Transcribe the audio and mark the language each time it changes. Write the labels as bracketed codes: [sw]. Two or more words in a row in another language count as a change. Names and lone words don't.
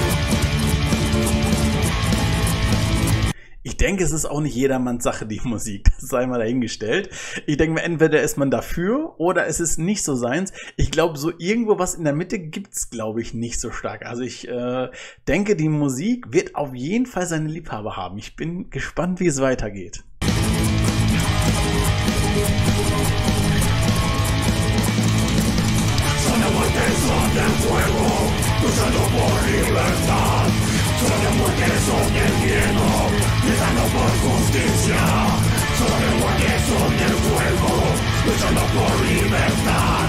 [de] Ich denke, es ist auch nicht jedermanns Sache, die Musik. Das sei mal dahingestellt. Ich denke mir, entweder ist man dafür oder es ist nicht so seins. Ich glaube, so irgendwo was in der Mitte gibt's, glaube ich, nicht so stark. Also ich denke, die Musik wird auf jeden Fall seine Liebhaber haben. Ich bin gespannt, wie es weitergeht. [es] Son del fuego, luchando por libertad. Son de muerte, son del miedo, luchando por justicia. Son de muerte, son del fuego, luchando por libertad.